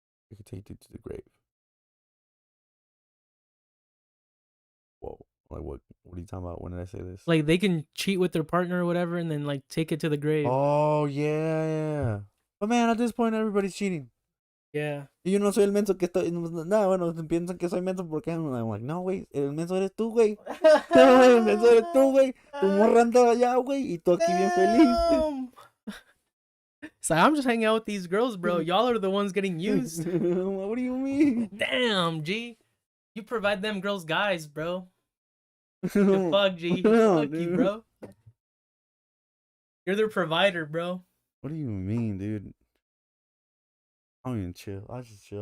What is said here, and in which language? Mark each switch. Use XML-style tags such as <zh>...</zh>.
<en>They can take it to the grave. Whoa! Like what? What are you talking about? When did I say this? Like they can cheat with their partner or whatever, and then like take it to the grave. Oh yeah. But man, at this point, everybody's cheating. Yeah.</en> <es>Y yo no soy el menso que estoy. Nada, bueno, piensan que soy menso porque</es> <en>I'm like,</en> <es>no, güey, el menso eres tú, güey. El menso eres tú, güey. Tu morra anda allá, güey, y tú aquí bien feliz.</es> <en>So I'm just hanging out with these girls, bro. Y'all are the ones getting used. What do you mean? Damn, G. You provide them girls guys, bro. The fuck, G. Fuck you, bro. You're their provider, bro. What do you mean, dude? I don't even chill. I just chill.</en>